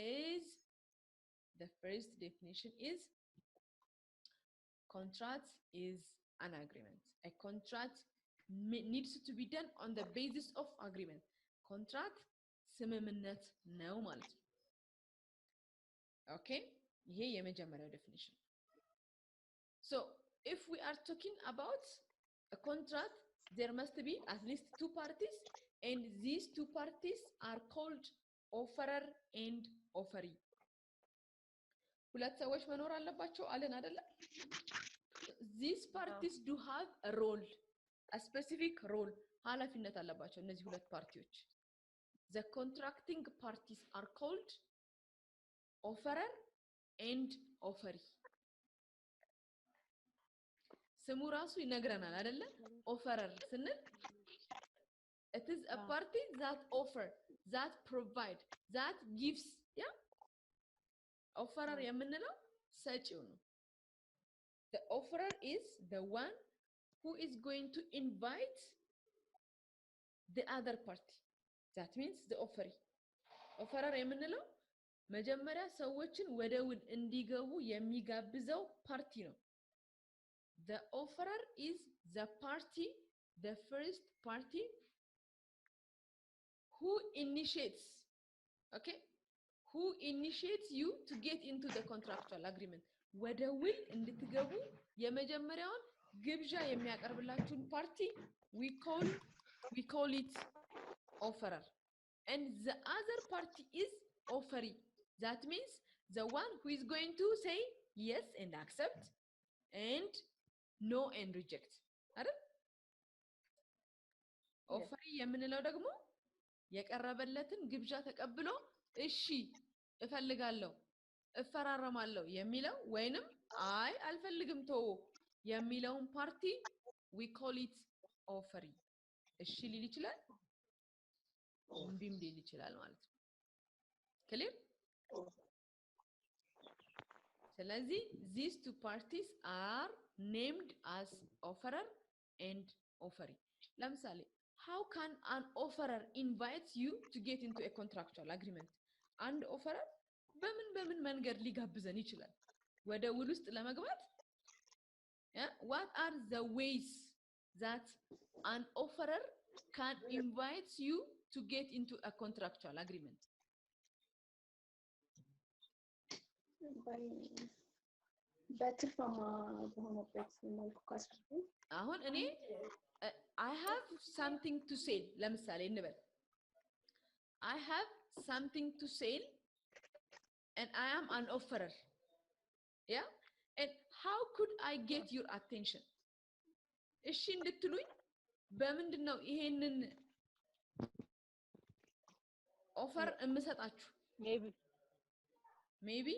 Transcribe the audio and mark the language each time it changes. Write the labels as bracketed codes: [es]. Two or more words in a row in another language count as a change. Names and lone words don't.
[en] is contract is an agreement a contract needs to be done on the basis of agreement contract [am] ስምምነት ነው ማለት ነው [en] okay [am] ይሄ የመጀመሪያው [en] definition so if we are talking about a contract there must be at least two parties and these two parties are called offerer and offeree [am] ሁለት ሰዎች መኖር አለባቸው አለን አይደለ [en] these parties do have a role a specific role [am] ኃላፊነት አለባቸው እነዚህ ሁለት ፓርቲዎች [en] the contracting parties are called offerer and offeree [am] ስሙ ራሱ ይነግረናል አይደለ [en] offerer ስንል it is a party that offer that provide that gives yeah offerer [am] የምንለው ሰጪው ነው [en] the offerer is the one who is going to invite the other party that means the offerer [am] የምንለው መጀመሪያ ሰዎችን ወደ ውል እንዲገቡ የሚጋብዘው ፓርቲ ነው [en] the offerer is the party the first party who initiates okay who initiates you to get into the contractual agreement [am] ወደ ውል እንድትገቡ የመጀመሪያውን ግብዣ የሚያቀርብላችሁን ፓርቲ [en] we call it offerer and the other party is offeree that means the one who is going to say yes and accept and no and reject አይደል [am] offeree የምንለው ደግሞ የቀረበለትን ግብዣ ተቀብሎ እሺ እፈልጋለሁ እፈራረማለሁ የሚለው ወይንም አይ አልፈልግም ተው የሚለውን ፓርቲ [en] we call it offeree [am] እሺ ሊል ይችላል እምቢም ሊል ይችላል ማለት ነው clear [en] ስለዚህ these two parties are named as offerer and offeree ለምሳሌ how can an offerer invite you to get into a contractual agreement and offerer [am] በምን መንገድ ሊጋብዘን ይችላል ወደ ውል ውስጥ ለመግባት [en] what are the ways that an offerer can invite you to get into a contractual agreement [am] በትርፋማ በሆነበት መልኩ ካስረዱ አሁን እኔ [en] I have something to sell [am] ለምሳሌ እንበል [en] I have something to sell and I am an offerer yeah and how could I get your attention [am] እሺ እንድትሉኝ በምንድነው ይሄንን [en] offer እምሰጣችሁ maybe